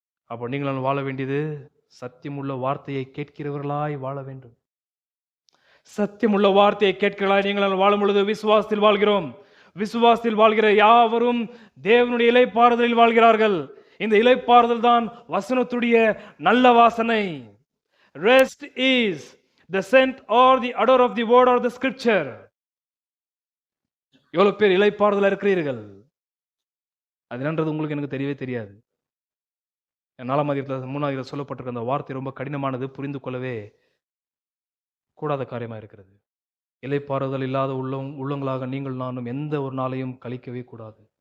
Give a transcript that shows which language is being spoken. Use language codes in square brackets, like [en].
[ta] அப்போ நீங்கள் நான் வாழ வேண்டியது சத்தியமுள்ள வார்த்தையை கேட்கிறவர்களாய் வாழ வேண்டும். சத்தியமுள்ள வார்த்தையை கேட்கிறவர்களாய் நீங்கள் வாழும் பொழுது விசுவாசத்தில் வாழ்கிறோம். விசுவாசத்தில் வாழ்கிற யாவரும் தேவனுடைய இலைப்பாறுதலில் வாழ்கிறார்கள். இந்த இலைப்பாறுதல் தான் வசனத்துடைய நல்ல வாசனை. [en] Rest is the scent or the odor of the word or the scripture. [ta] எவ்வளவு பேர் இலைப்பாறுதலா இருக்கிறீர்கள்? அது என்னன்றது உங்களுக்கு எனக்கு தெரியவே தெரியாது. 4ஆம் அதிகாரத்தில் 3ஆம் அதிகாரத்தில் சொல்லப்பட்டிருக்க அந்த வார்த்தை ரொம்ப கடினமானது, புரிந்து கொள்ளவே கூடாத காரியமா இருக்கிறது. இலைப்பாறுதல் இல்லாத உள்ளங்களாக நீங்கள் நானும் எந்த ஒரு நாளையும் கழிக்கவே கூடாது.